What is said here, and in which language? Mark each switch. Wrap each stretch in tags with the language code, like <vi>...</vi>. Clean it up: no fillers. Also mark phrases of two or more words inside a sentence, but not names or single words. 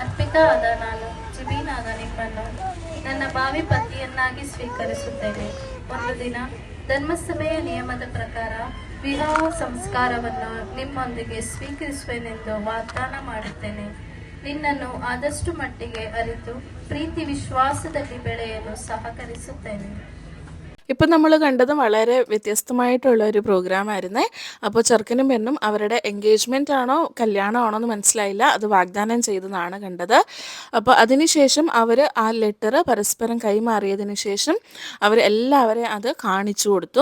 <kn>ಅರ್ಪಿತ ಆದ ನಾನು ಜಿಬೀನ್ ಆದ ನಿಮ್ಮನ್ನು ನನ್ನ ಭಾವಿ ಪತಿಯನ್ನಾಗಿ ಸ್ವೀಕರಿಸುತ್ತೇನೆ. ಒಂದು ದಿನ ಧರ್ಮಸಭೆಯ ನಿಯಮದ ಪ್ರಕಾರ ವಿವಾಹ ಸಂಸ್ಕಾರವನ್ನು ನಿಮ್ಮೊಂದಿಗೆ ಸ್ವೀಕರಿಸುವೆನೆಂದು ವಾಗ್ದಾನ ಮಾಡುತ್ತೇನೆ. ನಿನ್ನನ್ನು ಆದಷ್ಟು ಮಟ್ಟಿಗೆ ಅರಿತು ಪ್ರೀತಿ ವಿಶ್ವಾಸದಲ್ಲಿ ಬೆಳೆಯಲು സഹകരിಸುತ್ತೇನೆ.</kn> <ml>ഇപ്പം നമ്മൾ കണ്ടത് വളരെ വ്യത്യസ്തമായിട്ടുള്ള ഒരു പ്രോഗ്രാം ആയിരുന്നേ. അപ്പോൾ ചെറുക്കനും പെണ്ണും അവരുടെ എൻഗേജ്മെൻ്റ് ആണോ കല്യാണമാണോ എന്ന് മനസ്സിലായില്ല, അത് വാഗ്ദാനം ചെയ്തതാണ് കണ്ടത്. അപ്പോൾ അതിനുശേഷം അവർ ആ ലെറ്റർ പരസ്പരം കൈമാറിയതിന് ശേഷം അവർ എല്ലാവരെയും അത് കാണിച്ചു കൊടുത്തു.</ml>